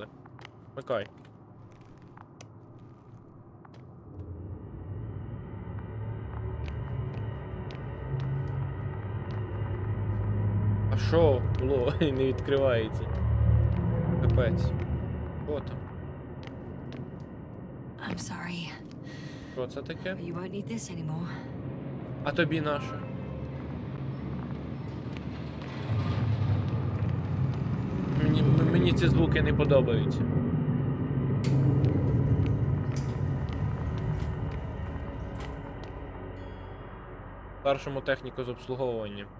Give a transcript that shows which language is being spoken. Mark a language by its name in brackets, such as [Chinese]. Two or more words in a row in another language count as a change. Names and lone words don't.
[Ukrainian] Вмикай. А що було? Не відкривається. Капець. Що там? [English] I'm sorry, [Ukrainian] Що це таке? [English] but you won't need this anymore. [Ukrainian] А тобі наше? Мені ці звуки не подобаються. Старшому техніку з обслуговування.